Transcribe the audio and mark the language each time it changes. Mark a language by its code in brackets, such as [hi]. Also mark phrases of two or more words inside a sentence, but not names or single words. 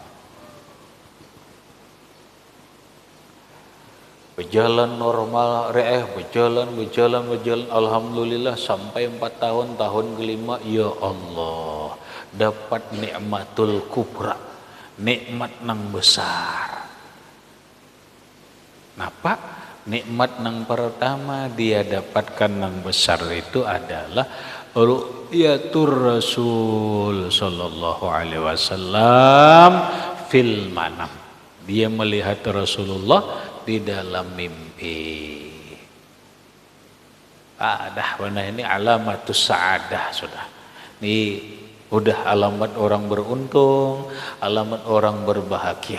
[bjn] Berjalan normal, berjalan, alhamdulillah sampai 4 tahun, tahun kelima, [ar] يا الله, [bjn] dapat [ar] نعمة الكبرى, [bjn] nikmat nang besar. Napa? Nikmat nang pertama dia dapatkan nang besar itu adalah [ar] رؤية الرسول صلى الله عليه وسلم في المنام. [id] Dia melihat Rasulullah di dalam mimpi. Dah benar ini [ar] علامة السعادة [id] sudah. Ini udah alamat orang beruntung, alamat orang berbahagia.